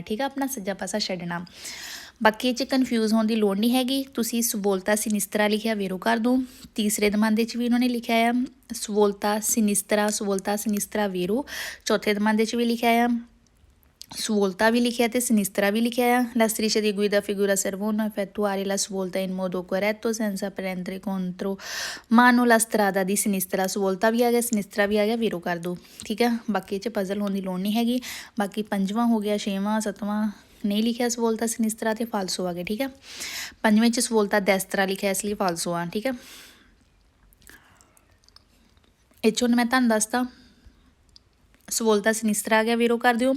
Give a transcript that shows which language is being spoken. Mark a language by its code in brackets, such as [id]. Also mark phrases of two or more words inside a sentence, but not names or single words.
[pa] ਠੀਕ ਆ, ਆਪਣਾ ਸੱਜਾ ਪਾਸਾ ਛੱਡਣਾ। ਬਾਕੀ ਇਹ 'ਚ ਕਨਫਿਊਜ਼ ਹੋਣ ਦੀ ਲੋੜ ਨਹੀਂ ਹੈਗੀ। ਤੁਸੀਂ [it] svolta sinistra [pa] ਲਿਖਿਆ ਵੀਰੋ ਕਰ ਦਿਓ। ਤੀਸਰੇ ਦਮਾਂਦੇ 'ਚ ਵੀ ਉਹਨਾਂ ਨੇ ਲਿਖਿਆ ਆ [it] svolta sinistra vero. [pa] ਚੌਥੇ ਦਮਾਂਦੇ 'ਚ ਵੀ ਲਿਖਿਆ ਆ ਸਵੋਲਤਾ ਵੀ ਲਿਖਿਆ ਤੇ ਸਿਨਿਸਤਰਾ ਵੀ ਲਿਖਿਆ ਆ। [it] La striscia di guida figura servono a effettuare la svolta in modo corretto senza prendere contro mano la strada di sinistra। [pa] ਸਵੋਲਤਾ ਵੀ ਆ ਗਿਆ, ਸਿਨਿਸਤਰਾ ਵੀ ਆ ਗਿਆ, ਵੀਰੋ ਕਰ ਦਿਓ। ਠੀਕ ਆ, ਬਾਕੀ ਇਹ 'ਚ ਪਜ਼ਲ ਹੋਣ ਦੀ ਲੋੜ ਨਹੀਂ ਹੈਗੀ। ਬਾਕੀ ਪੰਜਵਾਂ ਹੋ ਗਿਆ, ਛੇਵਾਂ, ਸੱਤਵਾਂ ਨਹੀਂ ਲਿਖਿਆ [it] svolta sinistra [pa] ਤੇ ਫਾਲਸੋ ਆ ਗਏ। ਠੀਕ ਆ, ਪੰਜਵੇਂ 'ਚ [it] svolta destra [pa] ਲਿਖਿਆ ਇਸ ਲਈ ਫਾਲਸੋ ਆ। ਠੀਕ ਆ, ਇਹ 'ਚ ਹੁਣ ਮੈਂ ਤੁਹਾਨੂੰ ਦੱਸਤਾ [it] svolta sinistra [pa] ਆ ਗਿਆ, ਵੀਰੋ ਕਰ ਦਿਓ।